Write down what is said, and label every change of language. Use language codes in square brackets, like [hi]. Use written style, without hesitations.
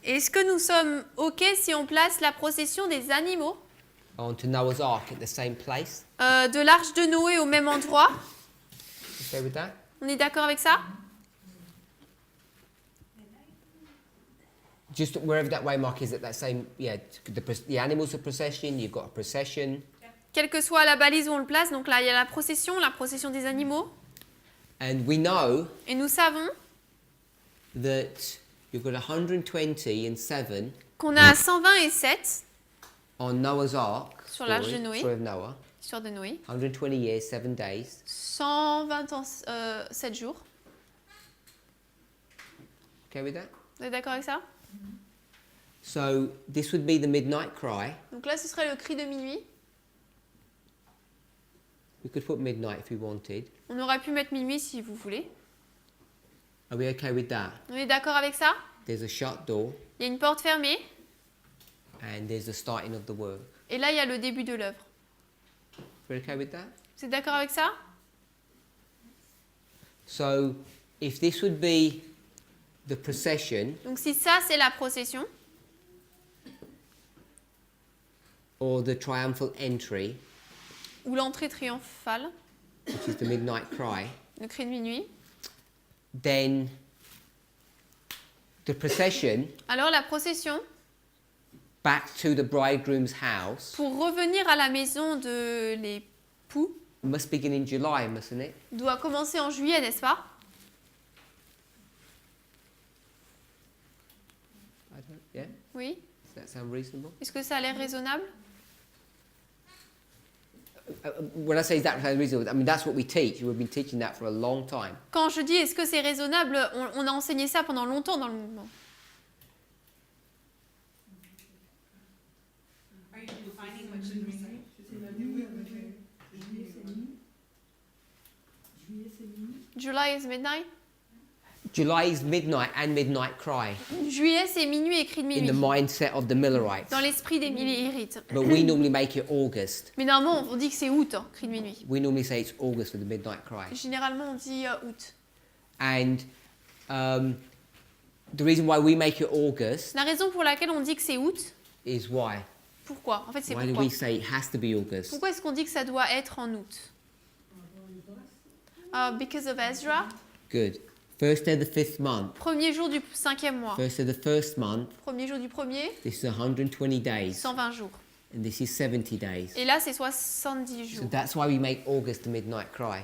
[fr] Est-ce que nous sommes OK si on place la procession des animaux [en] onto Noah's Ark at the same place? [fr] de l'arche de Noé au même endroit? [en] Okay with that? [fr] On est d'accord avec ça? [en] Just wherever that waymark is at that same, yeah, the animals of procession, you've got a procession. [fr] Quelle que soit la balise où on le place, donc là il y a la procession des animaux. [en] And we know [fr] Et nous savons [en] that you've got 127 [fr] qu'on a 120 et 7 [en] on Noah's Ark, [fr] Sur l'arche de Noé. [en] story of Noah, [fr] histoire de Noé. [en] 120 years, 7 days. [fr] 120 ans, 7 jours. [en] Okay with that? [fr] Vous êtes d'accord avec ça? [en] So this would be the midnight cry. [fr] Donc là ce serait le cri de minuit. [en] We could put midnight if we wanted. [fr] On aurait pu mettre minuit si vous voulez. [en] Are we okay with that? [fr] On est d'accord avec ça? [en] There's a shut door [fr] Il y a une porte fermée [en] and there's the starting of the work. [fr] et là il y a le début de l'œuvre. [en] We're okay with that? [fr] Vous êtes d'accord avec ça? [en] So if this would be the procession [fr] Donc si ça c'est la procession [en] or the triumphal entry, [fr] ou l'entrée triomphale, [en] which is the midnight cry, [fr] le cri de minuit, [en] then the procession [fr] alors la procession [en] back to the bridegroom's house [fr] pour revenir à la maison de l'époux [en] must begin in July, mustn't it? [fr] doit commencer en juillet, n'est-ce pas? [en] Yeah? [fr] Oui. [en] Does that sound reasonable? [fr] Est-ce que ça a l'air raisonnable? [en] When I say is that sounds reasonable, I mean that's what we teach. We've been teaching that for a long time. [fr] Quand je dis est-ce que c'est raisonnable, on a enseigné ça pendant longtemps dans le mouvement. [en] Are you defining what should we say? July is midnight. July is midnight and midnight cry [fr] Juillet c'est minuit et cri de [en] in the [fr] minuit. [en] mindset of the Millerites. [fr] Dans l'esprit des millérites. [en] But we normally make it August. [fr] Mais normalement on dit que c'est août, hein, cri de minuit. [en] We normally say it's August for the midnight cry. [fr] Généralement on dit août. [en] And the reason why we make it August [fr] La raison pour laquelle on dit que c'est août, [en] is why. [fr] pourquoi? En fait c'est [en] Why do [fr] pourquoi. [en] we say it has to be August? [fr] Pourquoi est-ce qu'on dit que ça doit être en août? [en] Because of Ezra. Good. First day of the 5th month. [fr] Premier jour du 5e mois. [en] First of the 1st month. [fr] Premier jour du premier, [en] This is 120 days. [fr] 120 jours. [en] And this is 70 days. [fr] Et là c'est 70 [en] So [fr] jours. [en] that's why we make August the midnight cry.